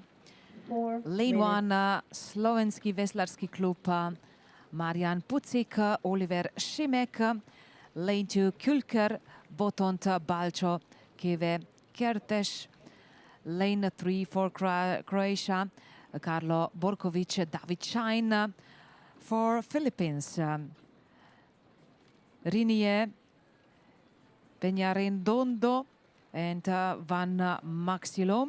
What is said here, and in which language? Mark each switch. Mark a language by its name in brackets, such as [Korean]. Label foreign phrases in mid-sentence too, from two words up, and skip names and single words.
[English] Lane 1, slovenski veslarski klub Marjan Pucik, Oliver Šimek. Lane 2, Kulker, Botont Balčo, Keve Kerteš. Lane 3 for Croatia, Karlo Borković, David Šajn. For Philippines, Rinije, Peñarendondo and Van Maxilo.